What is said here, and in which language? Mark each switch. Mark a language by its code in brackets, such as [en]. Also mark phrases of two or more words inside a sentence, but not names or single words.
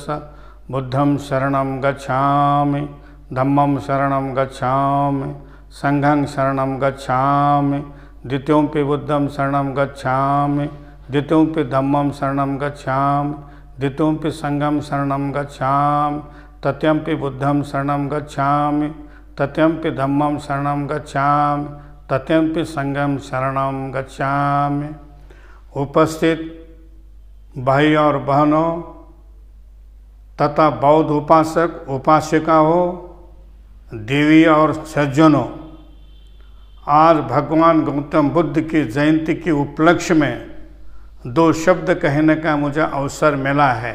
[pi] ಬುದ್ಧಂ ಶರಣಂ ಗಚ್ಛಾಮಿ, ಧಮ್ಮಂ ಶರಣಂ ಗಚ್ಛಾಮಿ, ಸಂಘಂ ಶರಣಂ ಗಚ್ಛಾಮಿ, ದ್ವಿತೀಯಂಪಿ ಬುದ್ಧಂ ಶರಣಂ ಗಚ್ಛಾಮಿ, ದ್ವಿತೀಯಂಪಿ ಧಮ್ಮಂ ಶರಣಂ ಗಚ್ಛಾಮಿ, ದ್ವಿತೀಯಂಪಿ ಸಂಘಂ ಶರಣಂ ಗಚ್ಛಾಮಿ, ತತ್ಯಂಪಿ ಬುದ್ಧಂ ಶರಣಂ ಗಚ್ಛಾಮಿ, तत्यंपि धम्मं शरणं गच्छामि, तत्यंपि संघं शरणं गच्छामि। [hi] उपस्थित भाई और बहनों तथा बौद्ध उपासक उपासिकाओं, देवी और सज्जनों, आज भगवान गौतम बुद्ध की जयंती के उपलक्ष्य में दो शब्द कहने का मुझे अवसर मिला है।